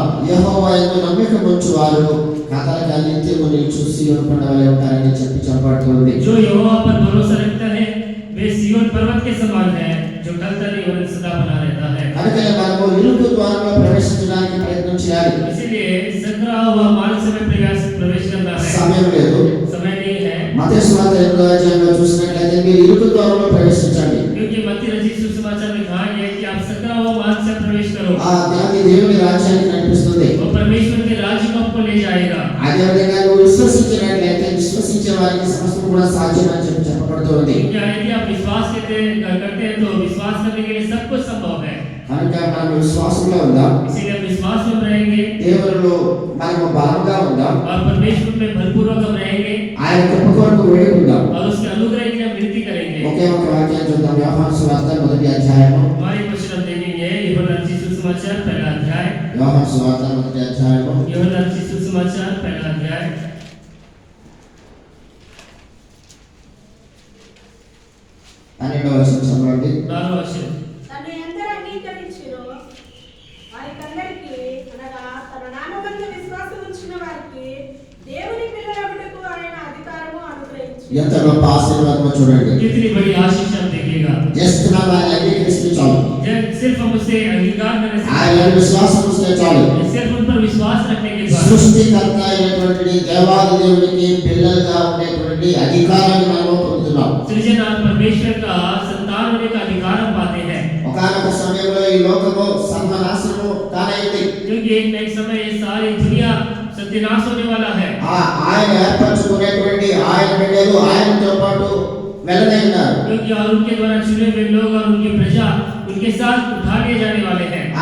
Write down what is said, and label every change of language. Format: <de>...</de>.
<te>యెహోవా యందు నమ్మిక ఉంచువారు కథల నిత్యము నిలుచు సీయోను కొండవలె ఉంటారని చెప్పి చెప్పబడుతుంది.</te> <hi>जो यहोवा पर भरोसा रखता है वे सिय्योन पर्वत के समान है जो टलता नहीं और सदा बना रहता है.</hi> <te>కనుక మనము ఇరుకు ద్వారంలో ప్రవేశించడానికి ప్రయత్నం చేయాలి.</te> <hi>इसीलिए संकरा हुआ मार्ग से प्रवेश करना है.</hi> <te>సమయం లేదు.</te> <hi>समय नहीं है.</hi> <te>మత్తయి సువార్త 8వ అధ్యాయంలో చూసినట్లయితే మీరు ఇరుకు ద్వారంలో ప్రవేశించండి.</te> <hi>क्योंकि मत्ती रचित सुसमाचार में कहा है कि आप संकरा हुआ मार्ग से प्रवेश करो.</hi> <te>దాని దేవుని రాజ్యానికి నడిపిస్తుంది.</te> <hi>वो परमेश्वर के राज्य को आपको ले जाएगा.</hi> <te>అదే విధంగా నువ్వు విశ్వసించినట్లయితే విశ్వసించే వారికి సమస్తం కూడా సాధ్యం అని చెప్పి చెప్పబడుతుంది.</te> <hi>क्या है कि आप विश्वास करते हैं तो विश्वास करने के लिए सब कुछ संभव है.</hi> <te>కనుక మనం విశ్వాసంలో ఉందాం.</te> <hi>इसीलिए हम विश्वास में रहेंगे.</hi> <te>దేవునిలో మనము బలంగా ఉందాం.</te> <hi>और परमेश्वर में बलपूर्वक हम रहेंगे.</hi> <te>ఆయన కృప కొరకు వేడుకుందాం.</te> <hi>और उसके अनुग्रह की हम विनती करेंगे.</hi> <te>ఒకే ఒక వాక్యం చూద్దాం. యోహాను సువార్త 1వ అధ్యాయము.</te> <hi>हमारे क्वेश्चन हम देखेंगे यूहन्ना रचित सुसमाचार पहला अध्याय.</hi> <te>యోహాను సువార్త 1వ అధ్యాయము.</te> <hi>यूहन्ना रचित सुसमाचार पहला अध्याय.</hi> <te>12వ వచనం చదవండి. 12వ వచనం. తను ఎందరు అంగీకరించిరో వారికందరికీ అనగా తన నామమందు విశ్వాసం ఉంచిన వారికి దేవుని పిల్లలగుటకు ఆయన అధికారము అనుగ్రహించారు. ఎంత గొప్ప ఆశీర్వాదమో చూడండి.</te> <hi>कितनी बड़ी आशीष हम देखेगा.</hi> <te>జస్ట్ మనం ఆయన అంగీకరిస్తే చాలు.</te> <hi>जब सिर्फ हम उससे अंगीकार करने से,</hi> <te>ఆయన విశ్వాసం ఉంచితే చాలు.</te> <hi>सिर्फ उन पर विश्वास रखने के बाद</hi> <te>సృష్టికర్త అయినటువంటి దేవాది దేవునికి పిల్లలుగా ఉండేటువంటి అధికారాన్ని మనము పొందుతున్నాం.</te> <hi>सृजनहार परमेश्वर का संतान होने का अधिकार हम पाते हैं.</hi> <te>ఒకనొక సమయంలో ఈ లోకము సర్వనాశనము కానైంది.</te> <hi>क्योंकि एक समय ये सारी दुनिया सत्यानाश होने वाला है.</hi> <te>ఆయన ఏర్పరచుకునేటువంటి ఆయన బిడ్డలు ఆయనతో పాటు వెళ్ళనే ఉన్నారు.</te> <hi>क्योंकि और उनके द्वारा चुने हुए लोग और उनकी प्रजा उनके साथ उठा लिए जाने वाले हैं.</hi>